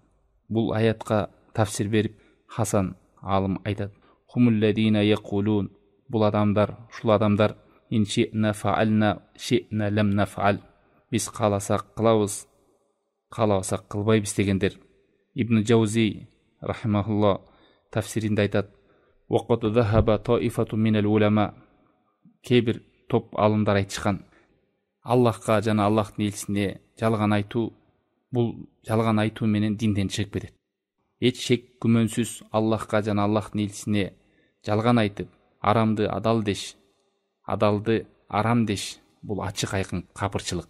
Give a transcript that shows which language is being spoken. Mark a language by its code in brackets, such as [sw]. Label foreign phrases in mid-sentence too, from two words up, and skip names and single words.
[ky] Бул аятка тафсир берип Хасан алым айтат: [ar] "هم الذين يقولون", [ky] бул адамдар, ушул адамдар [ar] إن شئنا فعلنا شئنا لم نفعل, [ky] биз кааласак кылабыз, каалабасак кылбайбыз дегендер. Ибн Джаузи рахимахулла тафсиринде айтат: [ar] "وقد ذهب طائفة من العلماء", [ky] кээ-бир топ алымдар айтышкан, Аллахка жана Аллахтын элчисине жалган айтуу, бул жалган айтуу менен динден чыгып кетет. Эч шек күмөнсүз Аллахка жана Аллахтын элчисине жалган айтып, арамды адал деш, адалды арам деш, бул ачык айкын капырчылык.